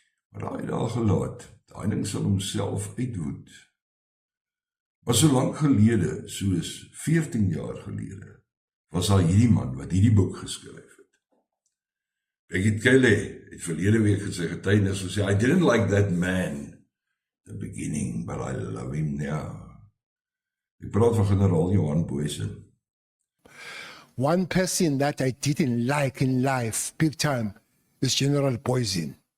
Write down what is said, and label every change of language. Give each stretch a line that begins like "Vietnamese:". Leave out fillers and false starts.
Afrikaans: Maar daai daar gelaat, daai ding sal homself uitwoed. Maar so lank gelede, soos 14 jaar gelede, was daar hierdie man wat hierdie boek geskryf het. Becky Kelly het verlede week gesê, getuienis gesê,
English: I didn't like that man the beginning, but I love him now.
Afrikaans: Ek praat van generaal Johan Booysen.
English: One person that I didn't like in life, big time, is General Booysen.